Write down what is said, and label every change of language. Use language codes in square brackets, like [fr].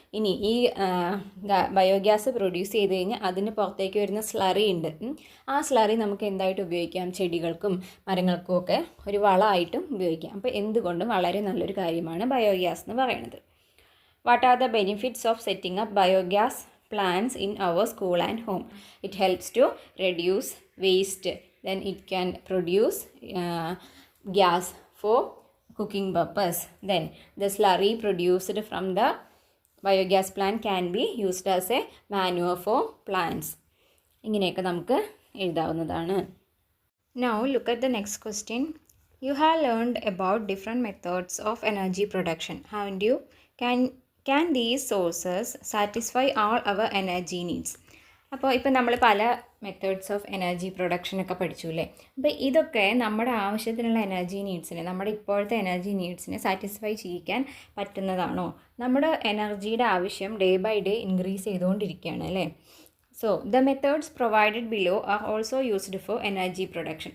[ml] ഇനി ഈ biogas produce ചെയ്ത് കഴിഞ്ഞാൽ അതിന് പുറത്തേക്ക് വരുന്ന സ്ലറി ഉണ്ട്. ആ സ്ലറി നമുക്ക് എന്തായിട്ട് ഉപയോഗിക്കാം? ചെടികൾക്കും മരങ്ങൾക്കും ഒക്കെ ഒരു വളമായിട്ടും ഉപയോഗിക്കാം. അപ്പോൾ എന്തുകൊണ്ടും വളരെ നല്ലൊരു കാര്യമാണ് ബയോഗ്യാസ് എന്ന് പറയുന്നത്. [en] What are the benefits of setting up biogas plants in our school and home? It helps to reduce waste. Then it can produce gas for cooking purpose. Then the slurry produced from the biogas plant can be used as a manure for plants. [ml] ഇങ്ങനെയൊക്കെ നമുക്ക് എഴുതാവുന്നതാണ്. [en] Now look at the next question. You have learned about different methods of energy production, haven't you? Can these sources satisfy all our energy needs? [ml] അപ്പോൾ ഇപ്പം നമ്മൾ പല methods of energy പ്രൊഡക്ഷനൊക്കെ പഠിച്ചു അല്ലേ? അപ്പോൾ ഇതൊക്കെ നമ്മുടെ ആവശ്യത്തിനുള്ള എനർജി നീഡ്സിനെ, നമ്മുടെ ഇപ്പോഴത്തെ എനർജി നീഡ്സിനെ സാറ്റിസ്ഫൈ ചെയ്യിക്കാൻ പറ്റുന്നതാണോ? നമ്മുടെ എനർജിയുടെ ആവശ്യം ഡേ ബൈ ഡേ ഇൻക്രീസ് ചെയ്തുകൊണ്ടിരിക്കുകയാണ് അല്ലേ? [en] So the methods provided below are also used for energy production.